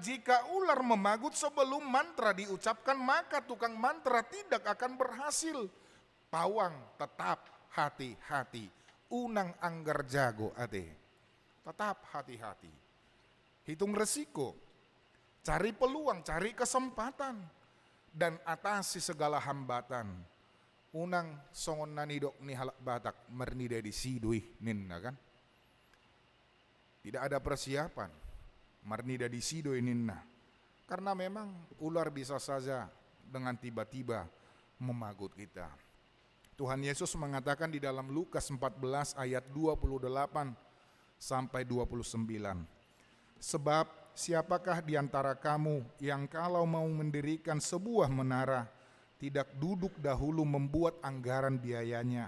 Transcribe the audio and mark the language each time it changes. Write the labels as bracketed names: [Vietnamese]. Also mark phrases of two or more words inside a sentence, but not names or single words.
[Indonesian] Jika ular memagut sebelum mantra diucapkan, maka tukang mantra tidak akan berhasil. Pawang tetap hati-hati. [Batak Toba] Unang anggar jago ade. [Indonesian] Tetap hati-hati. Hitung resiko. Cari peluang, cari kesempatan. Dan atasi segala hambatan. [Batak Toba] Unang songon nanidok ni halak batak mernida di sidui ninna kan. [Indonesian] Tidak ada persiapan. [Batak Toba] Mernida di sidui ninna. [Indonesian] Karena memang ular bisa saja dengan tiba-tiba memagut kita. Tuhan Yesus mengatakan di dalam Lukas 14 ayat 28 sampai 29. Sebab siapakah di antara kamu yang kalau mau mendirikan sebuah menara tidak duduk dahulu membuat anggaran biayanya.